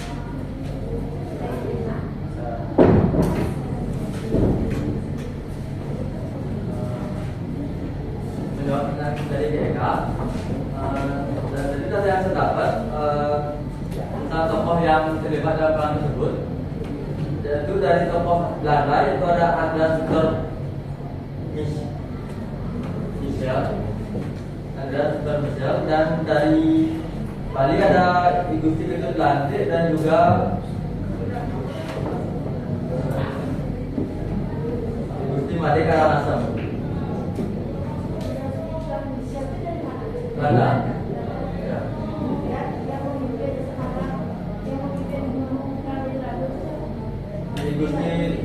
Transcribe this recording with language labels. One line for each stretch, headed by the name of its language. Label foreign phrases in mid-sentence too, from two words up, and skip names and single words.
Indonesian: Menjawab pertanyaan dari DK, dari data yang saya dapat, salah tokoh yang terlibat dalam perang tersebut, yaitu dari tokoh Belanda yaitu ada Andreas Suter Michel, dan dari Bali ada I Gusti Ketut Lantik dan juga I Gusti Made Karangasem. Belanda. Ya. I Gusti